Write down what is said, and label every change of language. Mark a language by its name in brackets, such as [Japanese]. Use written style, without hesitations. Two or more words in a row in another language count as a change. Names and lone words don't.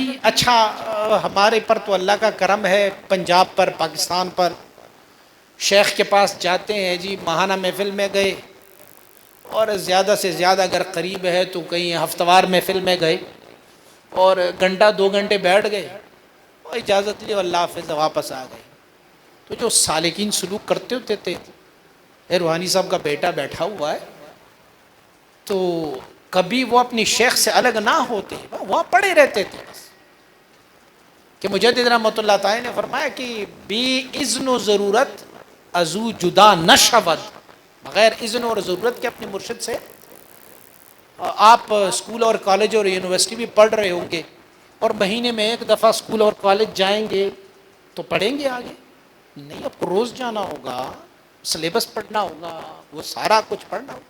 [Urdu] اچھا ہمارے پر تو اللہ کا کرم ہے، پنجاب پر، پاکستان پر شیخ کے پاس جاتے ہیں جی، ماہانہ محفل میں گئے، اور زیادہ سے زیادہ اگر قریب ہے تو کہیں ہفتہ وار محفل میں گئے اور گھنٹہ 2 گھنٹے بیٹھ گئے اور اجازت لی، اللہ حافظ، واپس آ گئے. تو جو سالکین سلوک کرتے ہوتے تھے، روحانی صاحب کا بیٹا بیٹھا ہوا ہے تو کبھی وہ اپنی شیخ سے الگ نہ ہوتے، وہاں پڑے رہتے تھے. کہ مجدد رحمۃ اللہ تعالی نے فرمایا کہ [Persian] بی اذن و ضرورت ازو جدا نہ شود، [Urdu] بغیر اذن اور ضرورت کے اپنے مرشد سے. آپ اسکول اور کالج اور یونیورسٹی بھی پڑھ رہے ہوں گے اور مہینے میں ایک دفعہ اسکول اور کالج جائیں گے تو پڑھیں گے آگے؟ نہیں، آپ کو روز جانا ہوگا، سلیبس پڑھنا ہوگا، وہ سارا کچھ پڑھنا ہوگا.